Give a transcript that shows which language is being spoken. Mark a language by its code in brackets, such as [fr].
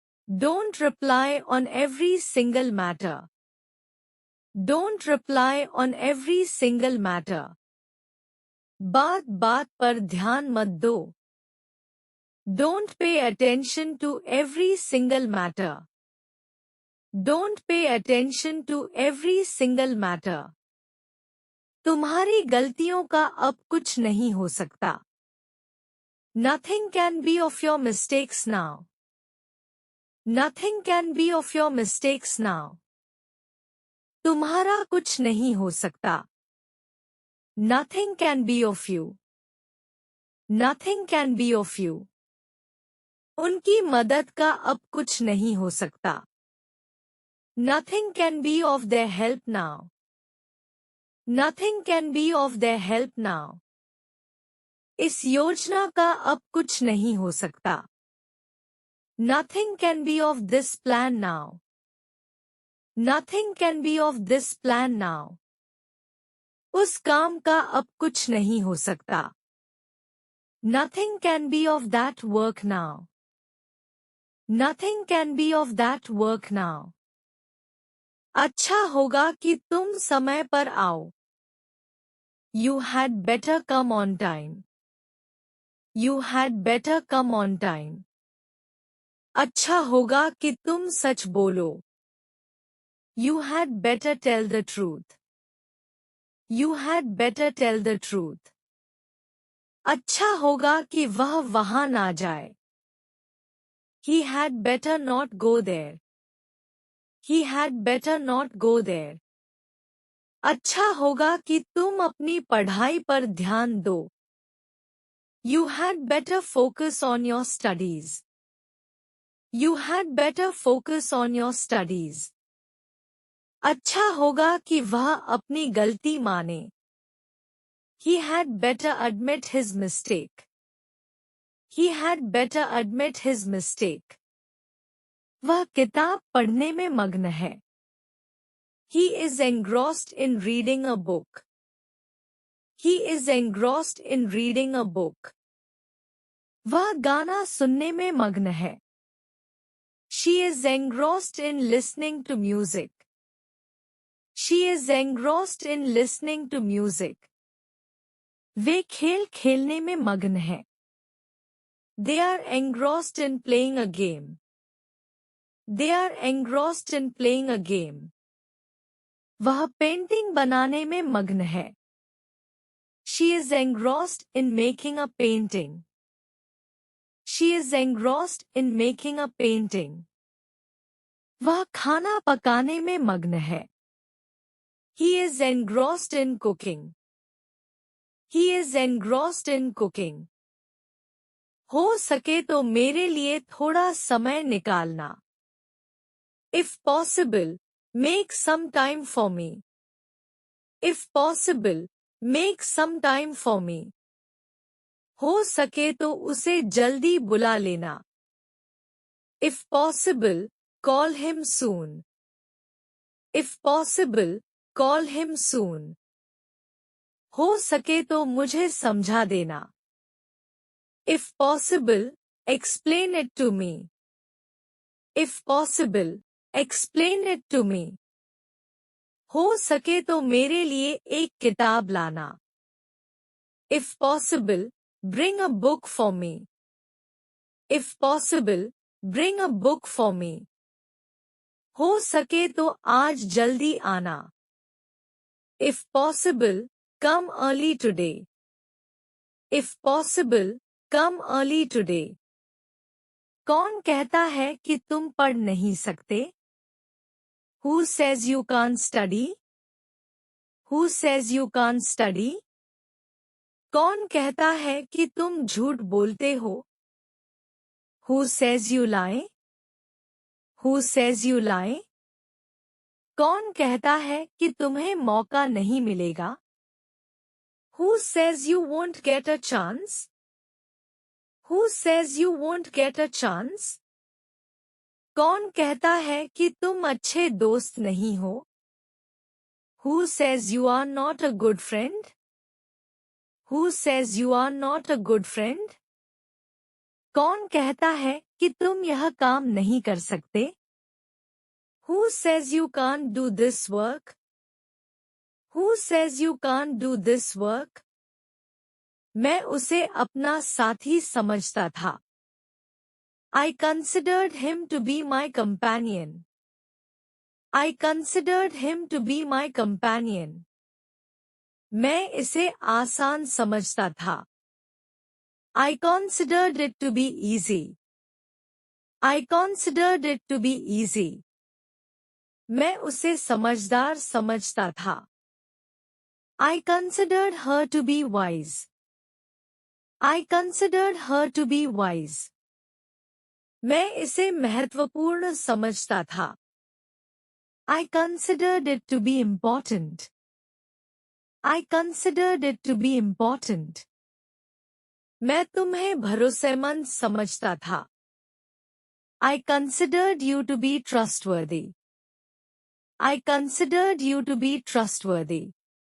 [en] Don't reply on every single matter. Don't reply on every single matter. [hi] बात बात पर ध्यान मत दो. [en] Don't pay attention to every single matter. Don't pay attention to every single matter. [hi] तुम्हारी गलतियों का अब कुछ नहीं हो सकता. [en] Nothing can be of your mistakes now. Nothing can be of your mistakes now. [hi] तुम्हारा कुछ नहीं हो सकता. [en] Nothing can be of you. Nothing can be of you. [hi] उनकी मदद का अब कुछ नहीं हो सकता. [en] Nothing can be of their help now. Nothing can be of their help now. [hi] इस योजना का अब कुछ नहीं हो सकता. [en] Nothing can be of this plan now. Nothing can be of this plan now. [hi] उस काम का अब कुछ नहीं हो सकता. [en] Nothing can be of that work now. Nothing can be of that work now. [hi] अच्छा होगा कि तुम समय पर आओ. [en] You had better come on time. You had better come on time. [hi] अच्छा होगा कि तुम सच बोलो. [en] You had better tell the truth. You had better tell the truth. [hi] अच्छा होगा कि वह वहां ना जाए. [en] He had better not go there. He had better not go there. [hi] अच्छा होगा कि तुम अपनी पढ़ाई पर ध्यान दो. [en] You had better focus on your studies. You had better focus on your studies. [hi] अच्छा होगा कि वह अपनी गलती माने. [en] He had better admit his mistake. He had better admit his mistake. [hi] वह किताब पढ़ने में मग्न है. [en] He is engrossed in reading a book. He is engrossed in reading a book. [hi] वह गाना सुनने में मग्न है. [en] She is engrossed in listening to music. She is engrossed in listening to music. [hi] वे खेल खेलने में मग्न हैं. [en] They are engrossed in playing a game. They are engrossed in playing a game. [hi] वह पेंटिंग बनाने में मग्न है। [en] She is engrossed in making a painting. She is engrossed in making a painting. [hi] वह खाना पकाने में मग्न है। [en] He is engrossed in cooking. He is engrossed in cooking. [hi] हो सके तो मेरे लिए थोड़ा समय निकालना। [en] If possible, make some time for me. If possible, make some time for me. [hi] हो सके तो उसे जल्दी बुला लेना। [en] If possible, call him soon. If possible, call him soon. [hi] हो सके तो मुझे समझा देना। [en] If possible, explain it to me. If possible, explain it to me. [hi] हो सके तो मेरे लिए एक किताब लाना। [en] If possible, bring a book for me. If possible, bring a book for me. [hi] हो सके तो आज जल्दी आना। [en] If possible, come early today. If possible, come early today. [hi] कौन कहता है कि तुम पढ़ नहीं सकते? [en] Who says you can't study? Who says you can't study? [hi] कौन कहता है कि तुम झूठ बोलते हो? [en] Who says you lie? Who says you lie? [hi] कौन कहता है कि तुम्हें मौका नहीं मिलेगा? [en] Who says you won't get a chance? Who says you won't get a chance? [hi] कौन कहता है कि तुम अच्छे दोस्त नहीं हो? [en] Who says you are not a good friend? Who says you are not a good friend? [hi] कौन कहता है कि तुम यह काम नहीं कर सकते? [en] Who says you can't do this work? Who says you can't do this work? [hi] मैं उसे अपना साथी समझता था। [en] I considered him to be my companion. I considered him to be my companion. [hi] मैं इसे आसान समझता था। [en] I considered it to be easy. I considered it to be easy. [hi] मैं उसे समझदार समझता था। [en] I considered her to be wise. I considered her to be wise. [hi] मैं इसे महत्वपूर्ण समझता था। [en] I considered it to be important. I considered it to be important. [hi] मैं तुम्हें भरोसेमंद समझता था। [en] I considered you to be trustworthy. I considered you to be trustworthy.